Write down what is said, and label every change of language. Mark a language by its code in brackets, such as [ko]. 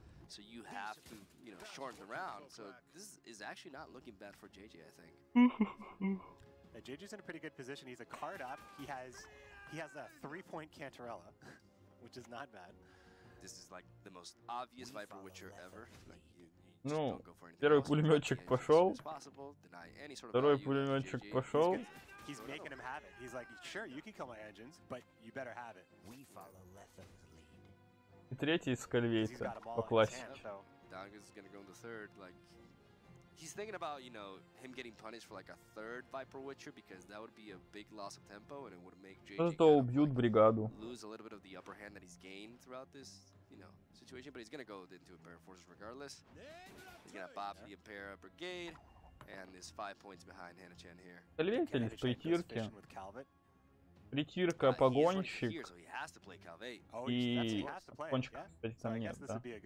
[en] So you have to, shorten the round. So this is actually not looking bad for JJ, I think. JJ's in a pretty good position. He's a card up. He has a 3-point Cantarella, which is not bad. This is like the most obvious Viper Witcher ever. Like [ru] Ну, первый пулеметчик пошел. Второй пулеметчик пошел. [en] he's making him have it. He's like, sure, you can kill my engines, but you better have it. We follow Letham's lead. [ru] И третий из Кальвейта по классике. [en] Donga's gonna go in the third. Like, he's thinking about, you know, him getting punished for like a third Viper Witcher because that would be a big loss of tempo and it would make JJ [ru] Зато убьют бригаду. [en] lose a little bit of the upper hand that he's gained throughout this, you know, situation. But he's gonna go into Imperial Forces regardless. He's gonna bop the Imperial Brigade, and is 5 points behind Hannah-chan here. [ru] Кальвейта в притирке. Притирка, погонщик и кончик, кстати, там нет, да?